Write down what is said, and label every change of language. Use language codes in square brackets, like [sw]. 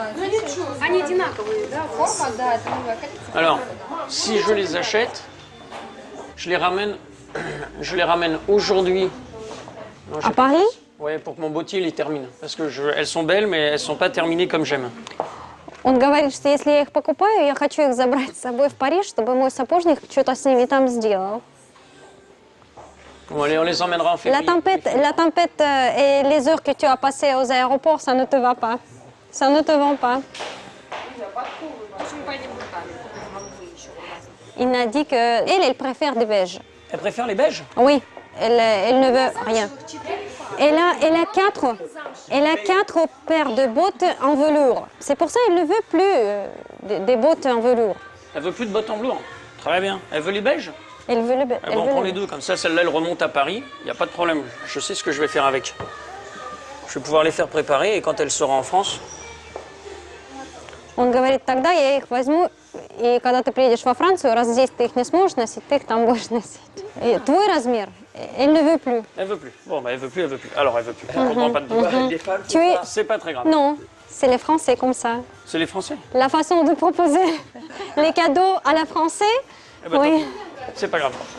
[ru] Ну ничего, они одинаковые, да? Форма, да, это новая коллекция. [fr] Alors, si je les achète, je les ramène aujourd'hui. À Paris? Ouais, pour que mon bottier les termine. Parce que elles sont belles, mais elles sont pas terminées comme j'aime. [ru] Он говорит, что если я их покупаю, я хочу их забрать с собой в Париж, чтобы мой сапожник что-то с ними там сделал. [fr] Bon, allez, on les emmènera en février. La tempête et les heures que tu as passées aux aéroports, ça ne te va pas. Ça ne te vend pas. Il m'a dit qu'elle préfère des beiges. Elle préfère les beiges? Oui, elle ne veut rien. Elle a quatre paires de bottes en velours. C'est pour ça qu'elle ne veut plus des bottes en velours. Elle veut plus de bottes en velours. Très bien. Elle veut les beiges? Elle veut le Ah bon, on prend les deux, comme ça, celle-là, elle remonte à Paris. Il n'y a pas de problème. Je sais ce que je vais faire avec. Je vais pouvoir les faire préparer et quand elle sera en France... [ru] Он говорит, тогда я их возьму, и когда ты приедешь во Францию, раз здесь ты их не сможешь носить, ты их там будешь носить. И твой размер, [fr] elle ne veut plus. Elle veut plus. Bon, bah elle veut plus. Alors, elle veut plus. On comprend pas de tout. C'est pas très grave. Non, c'est les Français comme ça. C'est les Français? La façon de proposer les cadeaux à la Français, Eh ben, oui. C'est pas grave.